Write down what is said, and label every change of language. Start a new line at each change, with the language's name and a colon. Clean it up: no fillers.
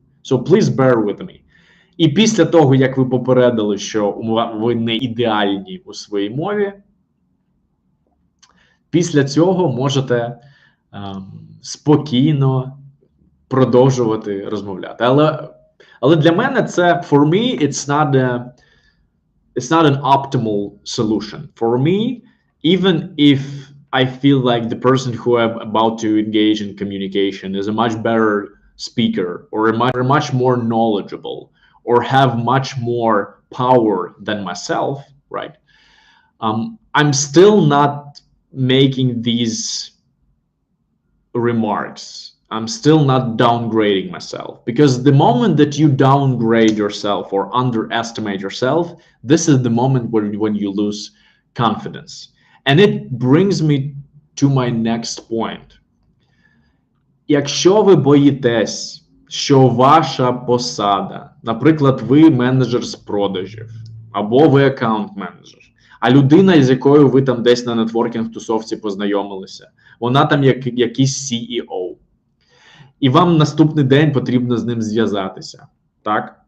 English: So please bear with me.
Ukrainian: І після того, як ви попередили, що ви не ідеальні у своїй мові, після цього можете спокійно продовжувати розмовляти. Але для мене це,
English: for me, it's not an optimal solution. For me, even if I feel like the person who I'm about to engage in communication is a much better speaker or much more knowledgeable or have much more power than myself, right? I'm still not making these remarks. I'm still not downgrading myself, because the moment that you downgrade yourself or underestimate yourself, this is the moment when you lose confidence. And it brings me to my next point.
Ukrainian: Якщо ви боїтесь, що ваша посада, наприклад, ви менеджер з продажів, або ви аккаунт-менеджер, а людина, з якою ви там десь на нетворкінг-тусовці познайомилися, вона там якийсь CEO, і вам наступний день потрібно з ним зв'язатися, так?